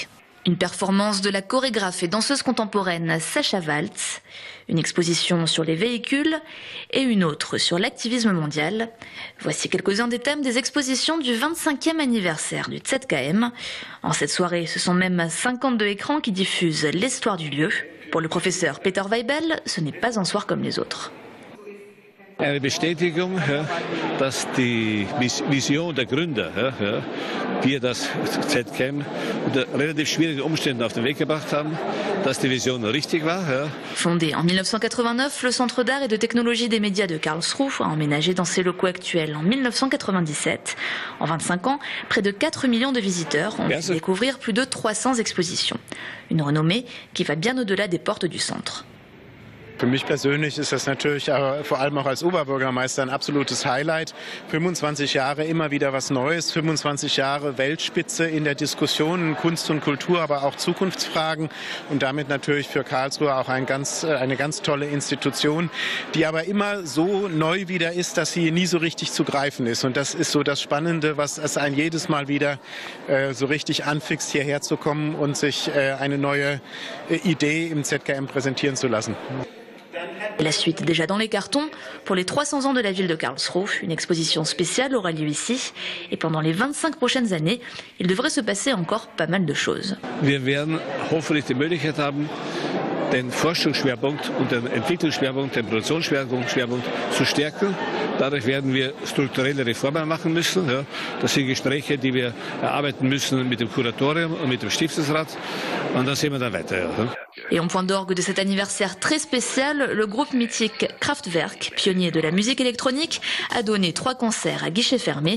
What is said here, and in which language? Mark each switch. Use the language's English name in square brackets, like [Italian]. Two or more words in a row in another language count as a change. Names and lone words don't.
[French] Une performance de la chorégraphe et danseuse contemporaine Sascha Waltz, une exposition sur les véhicules et une autre sur l'activisme mondial. Voici quelques-uns des thèmes des expositions du 25e anniversaire du ZKM. En cette soirée, ce sont même 52 écrans qui diffusent l'histoire du lieu. Pour le professeur Peter Weibel, ce n'est pas un soir comme les autres. [German] Eine Bestätigung, dass die Vision der Gründer, wir das ZKM unter relativ schwierigen Umständen auf den Weg gebracht haben, dass die Vision richtig war. [French] Fondé en 1989, le Centre d'art et de technologie des médias de Karlsruhe a emménagé dans ses locaux actuels en 1997. En 25 ans, près de 4 millions de visiteurs ont pu découvrir plus de 300 expositions. Une renommée qui va bien au-delà des portes du centre. [German] Für mich persönlich ist das natürlich vor allem auch als Oberbürgermeister ein absolutes Highlight. 25 Jahre immer wieder was Neues, 25 Jahre Weltspitze in der Diskussion, Kunst und Kultur, aber auch Zukunftsfragen und damit natürlich für Karlsruhe auch eine ganz tolle Institution, die aber immer so neu wieder ist, dass sie nie so richtig zu greifen ist. Und das ist so das Spannende, was es einen jedes Mal wieder so richtig anfixt, hierher zu kommen und sich eine neue Idee im ZKM präsentieren zu lassen. [French] La suite déjà dans les cartons. Pour les 300 ans de la ville de Karlsruhe, une exposition spéciale aura lieu ici. Et pendant les 25 prochaines années, il devrait se passer encore pas mal de choses. [German] Wir werden hoffentlich die Möglichkeit haben, den Forschungsschwerpunkt und den Entwicklungsschwerpunkt, den Produktionsschwerpunkt zu stärken. Dadurch werden wir strukturelle Reformen machen müssen. Das sind Gespräche, die wir erarbeiten müssen mit dem Kuratorium und mit dem Stiftungsrat. Und dann sehen wir dann weiter. [French] Et en point d'orgue de cet anniversaire très spécial, le groupe mythique Kraftwerk, pionnier de la musique électronique, a donné 3 concerts à guichet fermé.